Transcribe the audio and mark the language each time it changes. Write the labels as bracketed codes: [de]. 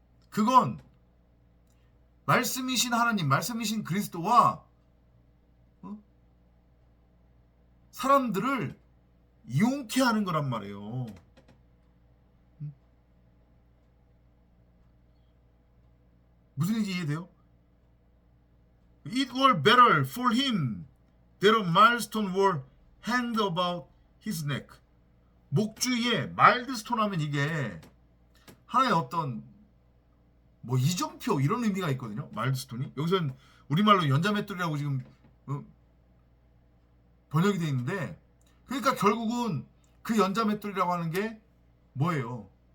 [ko] 그건 말씀이신 하나님, 말씀이신 그리스도와 사람들을 이용케 하는 거란 말이에요. 무슨 얘기인지 이해돼요? [en] It were better for him that a milestone were hanged about his neck. [ko] 목주위에 마일드스톤 하면 이게 하나의 어떤 뭐 이정표 이런 의미가 있거든요. 마일드스톤이. 여기서는 우리말로 연자맷돌이라고 지금 번역이 되어 있는데 그러니까 결국은 그 연자맷돌이라고 하는 게 뭐예요?